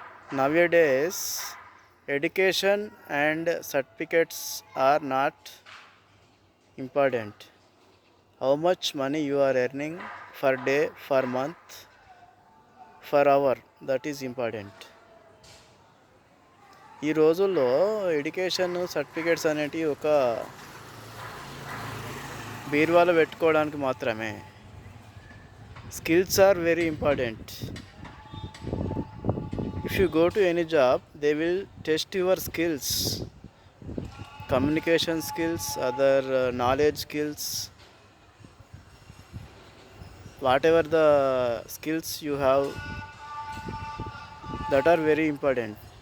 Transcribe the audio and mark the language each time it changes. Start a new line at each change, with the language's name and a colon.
English: Nowadays, education and certificates are not important. How much money you are earning per day, per month, per hour, that is important.
Telugu: ఈ రోజుల్లో education certificates అనేటివి ఒక బీరువాలో పెట్టుకోవడానికి మాత్రమే.
English: Skills are very important. If you go to any job, they will test your skills, communication skills, other knowledge skills, whatever the skills you have, that are very important.